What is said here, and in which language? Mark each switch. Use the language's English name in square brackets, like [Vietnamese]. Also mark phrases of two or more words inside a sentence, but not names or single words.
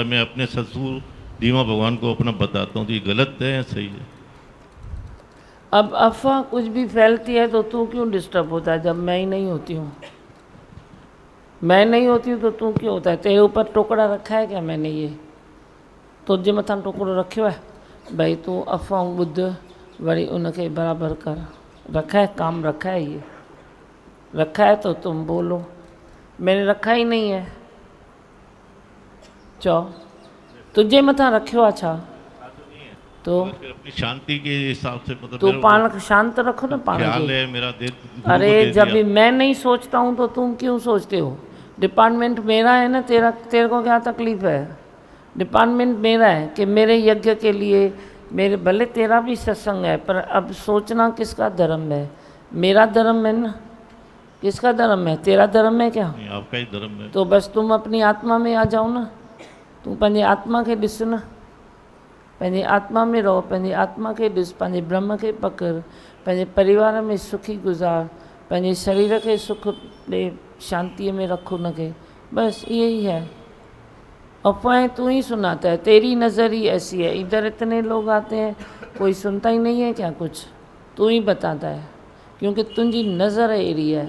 [Hindi] मैं अपने ससुर दीवा भगवान को अपना बताता हूँ तो ये गलत है या सही है? अब अफवाह कुछ भी फैलती है तो तू क्यों डिस्टर्ब होता है? जब मैं ही नहीं होती हूँ, मैं नहीं होती हूँ तो तू क्यों होता है? तेरे ऊपर टोकरा रखा है क्या मैंने? [Sindhi] ये तुझे मथां टोकरो रखियो है भाई, तू अफवाह ॿुध वरी उनके बराबर कर। [Hindi] रखा है काम, रखा है, ये रखा है तो तुम बोलो। मैंने रखा ही नहीं है, [Sindhi] चो तुझे मथां रखियो आहे छा? [Hindi] तो अपनी शांति के हिसाब से मतलब [Sindhi] तू पाण शांत रखो ना पाण ख्याल खे। [Hindi] है मेरा अरे जब भी मैं नहीं सोचता हूँ तो तुम क्यों सोचते हो? डिपार्टमेंट मेरा है ना, तेरे को क्या तकलीफ है? डिपार्टमेंट मेरा है कि मेरे यज्ञ के लिए, मेरे भले तेरा भी सत्संग है, पर अब सोचना किसका धर्म है? मेरा धर्म है ना। किसका धर्म है? तेरा धर्म है क्या? आपका ही धर्म है। तो बस तुम अपनी आत्मा में आ जाओ ना। [Sindhi] तू पंहिंजे आत्मा के ॾिस न, पंहिंजे आत्मा में रहो, पंहिंजे आत्मा के ॾिस, पंहिंजे ब्रह्म के पकड़, पंहिंजे परिवार में सुखी गुज़ार, पंहिंजे शरीर के सुख ॾे, [Hindi] शांति में रखो उनके। बस यही है। अफवाहें तू ही सुनाता है, तेरी नज़र ही ऐसी है। इधर इतने लोग आते हैं, कोई सुनता ही नहीं है क्या कुछ? तू ही बताता है, क्योंकि तुझी नज़र एरी है।